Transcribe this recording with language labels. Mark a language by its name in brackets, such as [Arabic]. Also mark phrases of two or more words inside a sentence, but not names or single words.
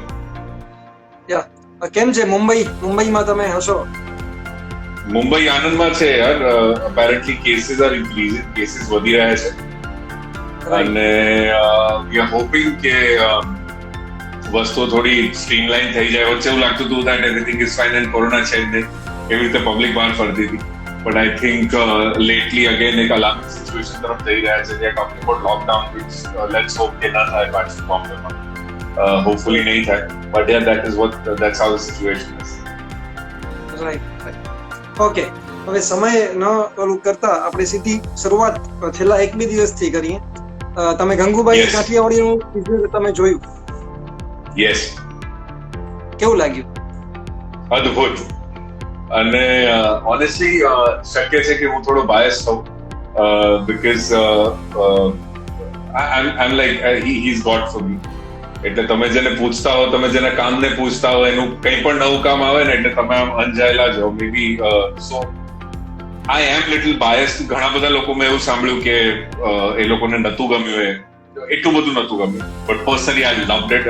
[Gujarati] કેમ છે મુંબઈમાં તમે હશો? મુંબઈ આનંદમાં છે યાર. [English] apparently cases are increasing, [Gujarati] કેસીસ વધી રહ્યા છે અને [English] we are hoping [Gujarati] કે વસ્તુઓ થોડી સ્ટ્રીમલાઇન થઈ જાય. વચ્ચે એવું લાગતું હતું [English] that everything is fine and [Gujarati] કોરોના છે જ નહીં, એવી રીતે પબ્લિક બહાર ફરતી હતી. [English] but I think lately again [Gujarati] એક [English] alarming situation [Gujarati] તરફ જઈ રહ્યા છે. [English] જે talking about lockdown, which let's hope [Gujarati] કે ના થાય પાછું બોમ્બેમાં. [English] હોપફુલી [Gujarati] નહીં થાય, [English] બટ yeah, that's how the situation is. [Gujarati] રાઈટ. ઓકે, હવે સમય ન ઓલું કરતા આપણે સીધી શરૂઆત છેલ્લા 1-2 દિવસથી કરીએ. તમે ગંગુબાઈ કાઠિયાવાડીનું વિઝ્યુઅલ તમે જોયું? યસ. કેવું લાગ્યું? અદ્ભુત. અને ઓનેસ્ટલી શક્ય છે કે હું થોડો બાયસ થઉં, [English] because I am like he's God for me. [Gujarati] એટલે તમે જેને પૂછતા હો, તમે જેના કામને પૂછતા હો, એનું કંઈ પણ નવું કામ આવે ને એટલે તમે આમ અંજાયેલા છો. [English] may be so I am little bias. [Gujarati] ઘણા બધા લોકો મેં એવું સાંભળ્યું કે એ લોકોને નતું ગમ્યું, એટલું બધું નતું ગમ્યું, [English] but personally I loved it.